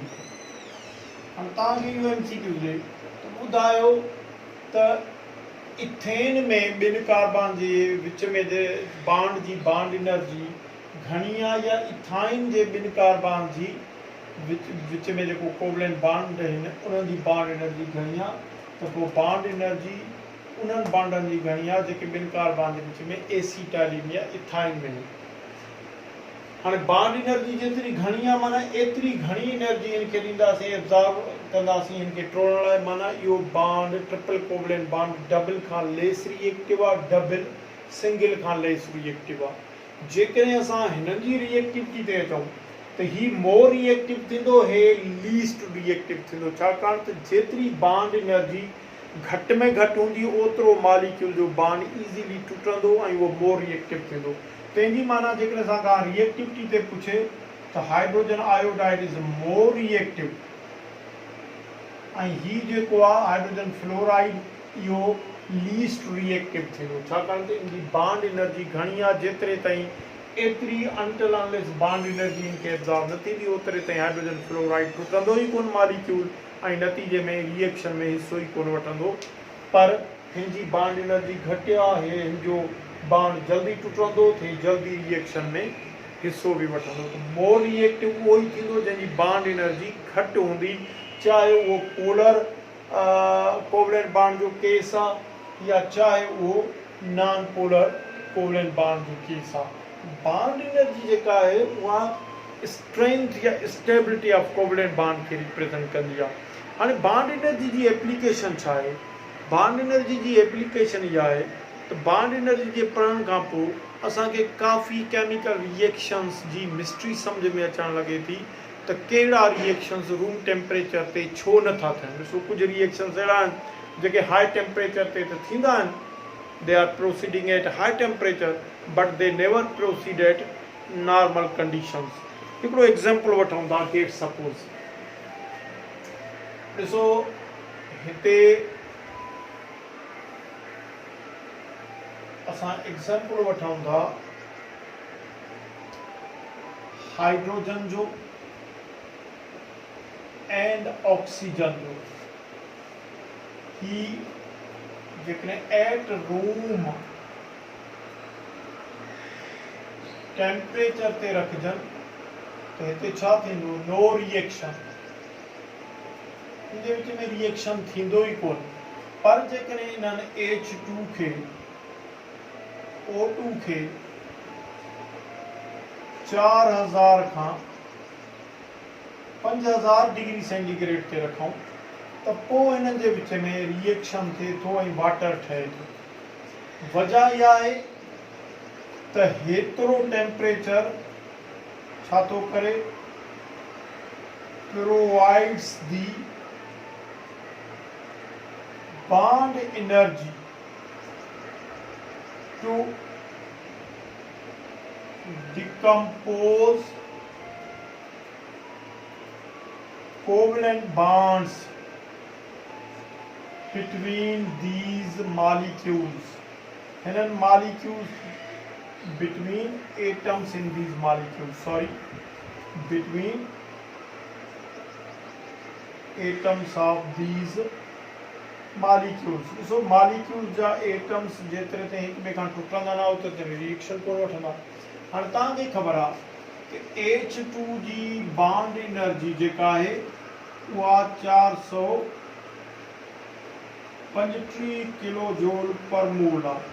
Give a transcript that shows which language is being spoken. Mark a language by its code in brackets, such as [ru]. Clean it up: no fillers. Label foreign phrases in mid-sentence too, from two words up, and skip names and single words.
[sd] हाणे तव्हांखे इहो MCQ ॾे त ॿुधायो त इथेन में ॿिनि कार्बन जे विच में बॉन्ड जी [en] bond energy [sd] घणी आहे या इथाइन जे ॿिनि कार्बन जी विच में जेको [en] covalent bond [sd] आहिनि उन्हनि जी [en] bond energy [sd] घणी आहे, त पोइ [en] bond energy [sd] उन्हनि बॉन्डनि जी घणी आहे जेके ॿिनि कार्बन जे विच में एसीटाइलिन या इथाइन में आहिनि। हाणे [en] bond energy [sd] जेतिरी घणी आहे माना एतिरी घणी एनर्जी हिनखे ॾींदासीं, एब्जॉर्ब कंदासीं हिनखे टोड़ण लाइ। माना इहो बॉन्ड [en] triple covalent bond double [sd] खां [en] less reactive [sd] आहे, [en] double single [sd] खां [en] less reactive [sd] आहे। जेकॾहिं असां हिननि जी रिएक्टिविटी ते अचूं त ही [en] more reactive [sd] थींदो, हे [en] least reactive [sd] थींदो। छाकाणि त जेतिरी [en] bond energy [sd] घटि में घटि हूंदी ओतिरो मॉलिक्यूल जो बॉन्ड इज़ीली टुटंदो ऐं उहो [en] more reactive [sd] थींदो। तंहिंजी माना जेकॾहिं असां खां रिएक्टिविटी ते पुछे त [en] hydrogen iodide is more reactive [sd] ऐं ही जेको आहे [en] hydrogen fluoride [sd] इहो [en] least reactive [sd] थींदो। छाकाणि त इनजी [en] bond energy [sd] घणी आहे, जेतिरे ताईं एतिरी [en] until unless bond energy [sd] इनखे एब्जॉर्ब न थींदी ओतिरे ताईं [en] hydrogen fluoride [sd] टुटंदो ई कोन मॉलिक्यूल ऐं नतीजे में रिएक्शन में हिसो ई कोन वठंदो। पर हिन जी [en] bond energy [sd] घटि आहे, हिन जो बॉन्ड जल्दी टुटंदो थे, जल्दी रिएक्शन में हिस्सो भी वठंदो। तो [en] more reactive [sd] उहो ई थींदो जंहिंजी [en] bond energy [sd] घटि हूंदी, चाहे उहो [en] polar covalent bond [sd] जो केस आहे या चाहे उहो [en] non polar covalent bond [sd] जो केस आहे। [en] bond energy [sd] जेका आहे उहा स्ट्रेंथ या [en] stability of covalent bond [sd] खे रिप्रेजेंट कंदी आहे। हाणे [en] bond energy [sd] जी एप्लीकेशन छा आहे? [en] bond energy [sd] जी एप्लीकेशन इहा आहे तो [en] bond energy [sd] के पढ़ण खां पोइ असांखे काफ़ी [en] chemical reactions [sd] जी मिस्ट्री समझ में अचण लगे थी त कहिड़ा [en] reactions room temperature [sd] ते छो नथा थियनि। ॾिसो कुछ रिएक्शंस अहिड़ा आहिनि जेके [en] high temperature [sd] ते त थींदा आहिनि, [en] They are proceeding at high temperature but they never proceed at normal conditions. [sd] हिकिड़ो एग्जाम्पल वठूं था कि सपोज ॾिसो हिते असां एग्जाम्पल वठूं था हाइड्रोजन जो [en] and oxygen [sd] जो। ही जेकॾहिं [en] at room temperature [sd] ते रखजनि त हिते छा थींदो? [en] no reaction, [sd] इनजे विच में रिएक्शन थींदो ई कोन। पर जेकॾहिं इन्हनि H2 खे O2 खे 4000 खां 5000 [en] degree centigrade [sd] ते रखूं त पोइ हिननि जे विच में रिएक्शन थिए थो ऐं वाटर ठहे थो। वजह इहा आहे त हेतिरो टेम्परेचर छा थो करे, [en] provides the bond energy to decompose covalent bonds between these molecules. And molecules between atoms in these molecules, between atoms of these molecules. So molecules [sd] जा atoms जेतिरे ते हिक ॿिए खां टुटंदा न ओतिरे ते रिएक्शन कोन वठंदा। हाणे तव्हांखे ख़बर आहे कि H2 जी [en] bond energy [sd] जेका आहे उहा 435 [en] kilo joule per mole [sd] आहे।